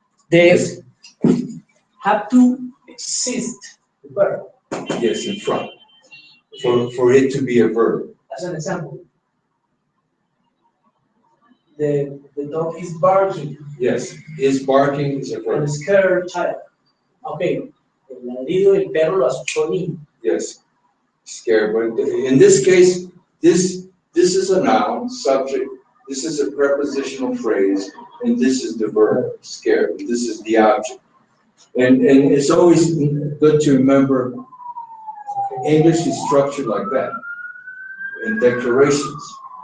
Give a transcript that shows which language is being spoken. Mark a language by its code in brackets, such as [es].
[en] They have to exist, the verb. Yes, in front. For it to be a verb. As an example, the dog is barking, Yes. Is barking is a and verb. a scared child. [es] Okay, el ladrido del perro lo asustó al niño. [en] Yes. Scared, but in this case, this is a noun, subject, this is a prepositional phrase, and this is the verb, scared, this is the object. And it's always good to remember, English is structured like that, in declarations.